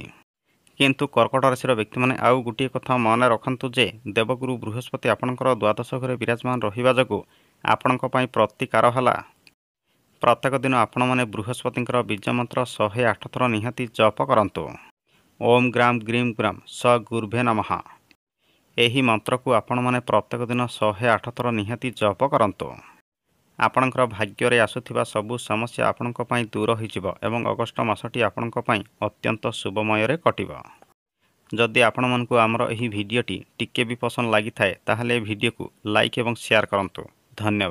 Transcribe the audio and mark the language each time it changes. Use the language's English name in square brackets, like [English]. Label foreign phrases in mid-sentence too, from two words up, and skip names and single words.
[Odia] କିନ୍ତୁ କର୍କଟ ରାଶି ବ୍ୟକ୍ତି ମାନେ ଆଉ ଗୋଟିଏ କଥା ମନ ରଖନ୍ତୁ ଯେ ଦେବଗୁରୁ ବୃହସ୍ପତି ଆପଣଙ୍କର ଦ୍ୱାଦଶ ଘରେ ବିରାଜମାନ ରହିବା ଯୋଗୁ ଆପଣଙ୍କ ପାଇଁ ପ୍ରତିକାର ହେଲା ପ୍ରତ୍ୟେକ ଦିନ ଆପଣ ମାନେ ବୃହସ୍ପତିଙ୍କର ବୀଜ ମନ୍ତ୍ର 108 ଥର ନିହାତି ଜପ କରନ୍ତୁ। [Sanskrit] ओम ग्राम ग्रीम ग्राम स गुरुभे नमः। [Odia] ଏହି ମନ୍ତ୍ରକୁ ଆପଣମାନେ ପ୍ରତ୍ୟେକ ଦିନ 108 ଥର ନିହାତି ଜପ କରନ୍ତୁ। ଆପଣଙ୍କର ଭାଗ୍ୟରେ ଆସୁଥିବା ସବୁ ସମସ୍ୟା ଆପଣଙ୍କ ପାଇଁ ଦୂର ହୋଇଯିବ ଏବଂ ଅଗଷ୍ଟ ମାସଟି ଆପଣଙ୍କ ପାଇଁ ଅତ୍ୟନ୍ତ ଶୁଭମୟରେ କଟିବ। ଯଦି ଆପଣମାନଙ୍କୁ ଆମର ଏହି ଭିଡ଼ିଓଟି ଟିକେ ବି ପସନ୍ଦ ଲାଗିଥାଏ ତାହେଲେ ଏହି ଭିଡ଼ିଓକୁ ଲାଇକ୍ ଏବଂ ସେୟାର କରନ୍ତୁ।